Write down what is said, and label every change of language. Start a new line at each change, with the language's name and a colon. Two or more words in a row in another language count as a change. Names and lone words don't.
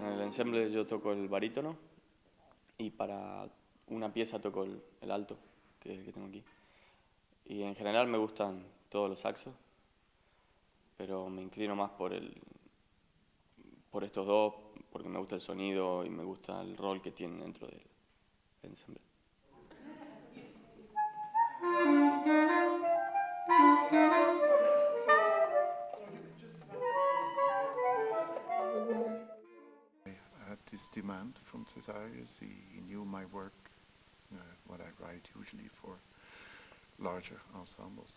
Spanish: ensemble yo toco el barítono y para una pieza toco el alto, que es el que tengo aquí. Y en general me gustan todos los saxos, pero me inclino más por estos dos, porque me gusta el sonido y me gusta el rol que tienen dentro del ensemble.
English: I had this demand from Cesarius. He knew my work, what I write usually for larger ensembles.